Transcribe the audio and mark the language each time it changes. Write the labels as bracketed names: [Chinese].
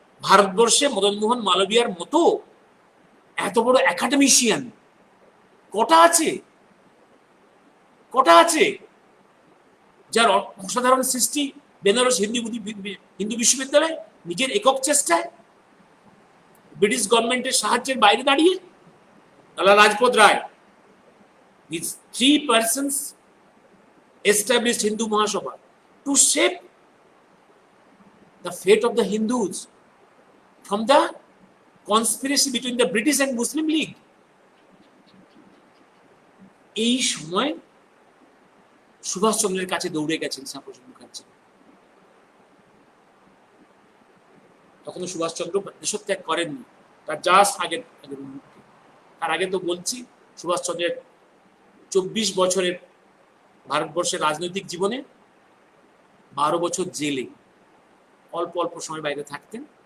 [Bangla] ভারতবর্ষে মদন মোহন মালবিয়ার মতো এত বড় একাডেমিশিয়ান কটা আছে? কটা আছে যার অসাধারণ সৃষ্টি বেনারস হিন্দু বিশ্ববিদ্যালয় নিজের একক চেষ্টায়, ব্রিটিশ গভর্নমেন্টের সাহায্যের বাইরে দাঁড়িয়ে। [English] Lala Lajpat Rai, these 3 persons established Hindu Mahasabha to shape the fate of the Hindus from the conspiracy between the British and Muslim League. [Bangla] এই সময় সুভাষচন্দ্রের কাছে দৌড়ে গেছেন শ্যামাপ্রসাদ মুখার্জি। তখন সুভাষচন্দ্র দেশত্যাগ করেননি, তার জাস্ট আগের তার আগে তো বলছি সুভাষচন্দ্রের 24 বছরের ভারতবর্ষের রাজনৈতিক জীবনে 12 বছর জেলে, অল্প অল্প সময় বাইরে থাকতেন।